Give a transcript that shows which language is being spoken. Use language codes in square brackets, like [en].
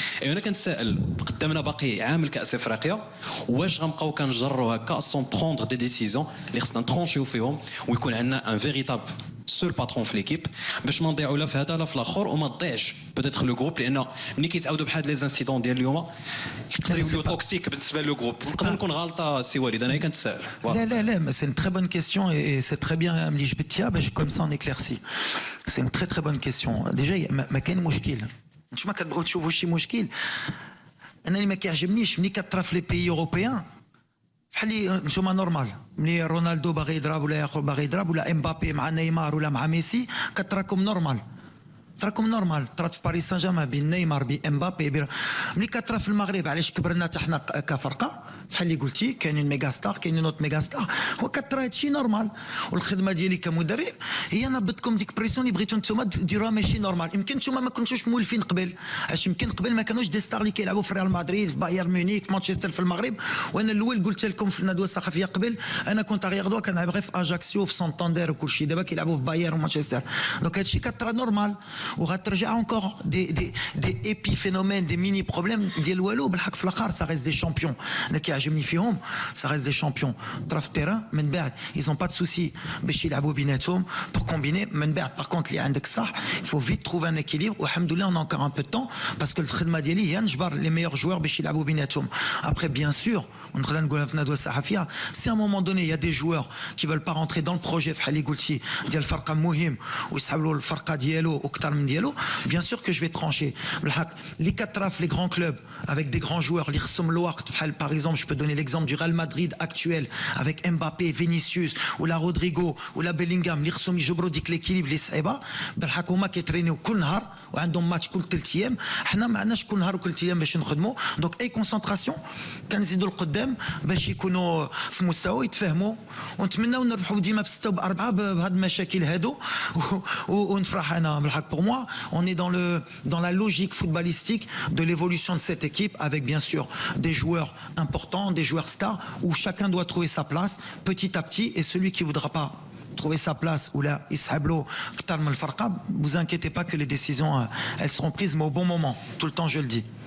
[ar] انا كنتسائل قدامنا باقي عام الكاس افريقيا واش غنبقاو كنجروا هكا [fr] سون بروندر دي ديسيزيون [ar] اللي خصنا نترونشيو فيهم ويكون عندنا ان فيريتاب سول باترون في ليكيب باش ما نضيعوا لا في هذا لا في الاخر وما تضيعش [fr] بوتيتر لو جروب [ar] لان ملي كيتعاودوا بحال لي زانسيدون ديال اليوم يقدر يوليو توكسيك بالنسبه لو جروب. نقدر نكون غلطه سي وليد انا كنتسائل. [fr] لا c'est une très bonne question et c'est très bien [ar] ملي جبتيها باش [fr] comme ça on éclaircit. C'est une très très bonne question. [ar] Déjà ما كاين مشكل. انتما كتبغيو تشوفوا شي مشكل. انا اللي ما كيعجبنيش ملي كطرا في لي بيي اوروبيان بحال نتوما نورمال ملي رونالدو باغي يضرب ولا ياخذ باغي يضرب ولا امبابي مع نيمار ولا مع ميسي كتراكم نورمال. تراكم نورمال. طرات في باريس سان جيرمان بين نيمار بامبابي ملي كترا في المغرب علاش كبرنا حتى حنا كفرقه بحال اللي قلتي كاينين ميغا ستار كاينين نوت ميغا ستار وكترا هادشي نورمال. والخدمه ديالي كمدرب هي نبضكم ديك بريسيون اللي بغيتو نتوما ديروها ماشي نورمال. يمكن نتوما ما كنتوش مولفين قبل اش يمكن قبل ما كانوش دي ستار اللي كيلعبوا في ريال مدريد في بايرن ميونيك في مانشستر في المغرب. وانا الاول قلت لكم في الندوه الثقافيه قبل انا كنت غير غدوه كنلعب غير في اجاكسيو في سانتاندير وكلشي دابا كيلعبوا في بايرن ومانشستر. دونك هادشي كترا نورمال وغترجع [fr] encore des épiphénomènes, des mini-problèmes [ar] ديال والو. بالحق في الاخر [fr] ça reste des champions. [ar] انا كيعجبني فيهم [fr] ça reste des champions. [ar] طرا في التيران من بعد [fr] ils ont pas de souci [ar] باش يلعبوا بيناتهم [fr] pour combiner. [ar] من بعد [fr] par contre [ar] اللي عندك صح [fr] il faut vite trouver un équilibre [ar] والحمد لله [fr] on a encore un peu de temps parce que [ar] الخدمه ديالي هي نجبر [fr] les meilleurs joueurs [ar] باش يلعبوا بيناتهم. [fr] Après bien sûr [ar] ونقدر نقولها في الندوه الصحفيه [fr] si à un moment donné il y a des joueurs qui veulent pas rentrer dans le projet [ar] بحال اللي قلتي ديال الفرقه مهم ويسحب له الفرقه ديالو واكثر من ديالو [fr] bien sûr que je vais trancher. Les 4 les grands clubs avec des grands joueurs, par exemple, je peux donner l'exemple du Real Madrid actuel avec Mbappé, Vinicius ou la Rodrigo ou la Bellingham, les [ar] خصهم يجبروا ديك [fr] l'équilibre [ar] اللي صعيبه. بالحق هما كيترينيو كل نهار وعندهم ماتش كل 3 ايام. حنا ما عندناش كل نهار وكل 3 ايام باش نخدموا. دونك اي كونسنتراسيون كنزيدوا القدام باش يكونوا في مستوى يتفاهموا ونتمناو نربحوا ديما ب6 وب4 بهاد المشاكل هادو ونفرح. انا بالحق [fr] pour moi on est dans la logique footballistique de l'évolution de cette équipe avec bien sûr des joueurs importants, des joueurs stars où chacun doit trouver sa place petit à petit et celui qui voudra pas trouver sa place ou là [ar] يسحب له اكثر من الفرقه [fr] vous inquiétez pas que les décisions elles seront prises mais au bon moment tout le temps je le dis.